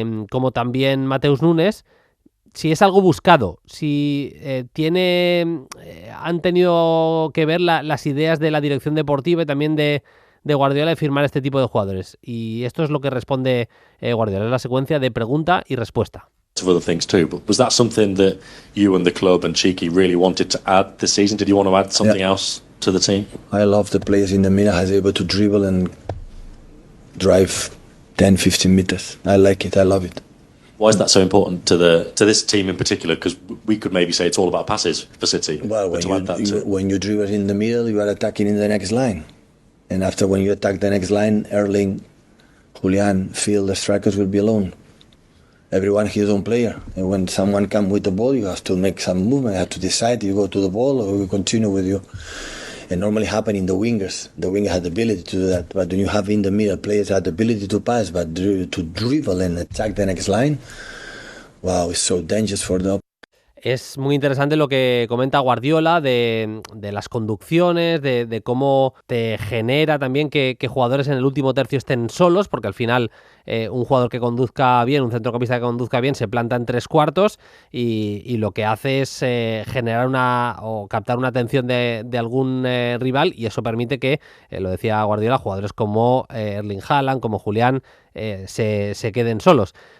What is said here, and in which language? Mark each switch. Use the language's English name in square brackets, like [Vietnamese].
[Spanish] como también Mateus Nunes, si es algo buscado, si han tenido que ver las ideas de la dirección deportiva y también de Guardiola de firmar este tipo de jugadores. Y esto es lo que responde Guardiola, es la secuencia de pregunta y respuesta. [English] Of other things too, but was that something that you and the club and Cheeky really wanted to add this season? Did you want to add something else to the team? I love the players in the middle who's able to dribble and drive 10-15 meters. I like it, I love it. Why is that so important to this team in particular? Because we could maybe say it's all about passes for City. Well, when you dribble in the middle, you are attacking in the next line, and after when you attack the next line, Erling, Julian, Phil, the strikers will be alone. Everyone his own player, and when someone comes with the ball, you have to make some movement. You have to decide you go to the ball or you continue with you. It normally happens in the wingers. The winger has the ability to do that, but when you have in the middle players have the ability to pass, but to dribble and attack the next line, wow, it's so dangerous for the. [Spanish] Es muy interesante lo que comenta Guardiola de las conducciones, de cómo te genera también que jugadores en el último tercio estén solos, porque al final un jugador que conduzca bien, un centrocampista que conduzca bien, se planta en tres cuartos y lo que hace es generar o captar una atención de algún rival, y eso permite que, lo decía Guardiola, jugadores como Erling Haaland, como Julián, se queden solos.